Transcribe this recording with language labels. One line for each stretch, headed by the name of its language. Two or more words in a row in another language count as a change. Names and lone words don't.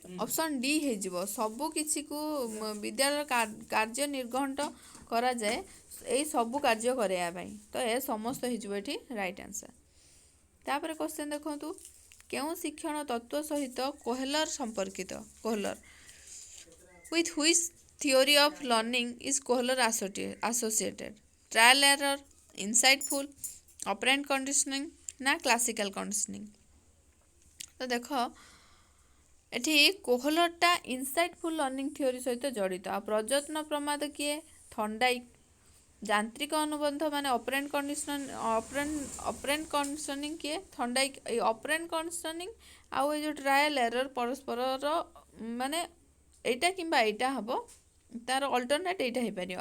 English: option D
Odia: ହେଇଯିବ। ସବୁ କିଛିକୁ ବିଦ୍ୟାଳୟର କାର୍ଯ୍ୟ ନିର୍ଘଣ୍ଟ କରାଯାଏ ଏଇ ସବୁ କାର୍ଯ୍ୟ କରିବା ପାଇଁ, ତ ଏ ସମସ୍ତ ହେଇଯିବ ଏଠି
English: right answer.
Odia: ତାପରେ କ୍ୱେଶ୍ଚନ୍ ଦେଖନ୍ତୁ, କେଉଁ ଶିକ୍ଷଣ ତତ୍ତ୍ୱ ସହିତ କୋହଲର ସମ୍ପର୍କିତ?
English: କୋହଲର with which theory of learning is Kohler associated? Trial error, insightful, operant conditioning, ନା classical conditioning?
Odia: ତ ଦେଖ ଏଠି କୋହଲରଟା
English: insightful learning theory
Odia: ସହିତ ଜଡ଼ିତ। ଆଉ ପ୍ରଯତ୍ନ ପ୍ରମାଦ କିଏ? ଥଣ୍ଡାଇକ୍। ଯାନ୍ତ୍ରିକ ଅନୁବନ୍ଧ ମାନେ
English: operant conditioning
Odia: କିଏ? ଥଣ୍ଡାଇକ୍। ଏଇ
English: operant conditioning
Odia: ଆଉ ଏଇ ଯେଉଁ
English: trial error
Odia: ପରସ୍ପରର ମାନେ ଏଇଟା କିମ୍ବା ଏଇଟା ହେବ, ତାର ଅଲ୍ଟରନେଟ୍ ଏଇଟା ହେଇପାରିବ।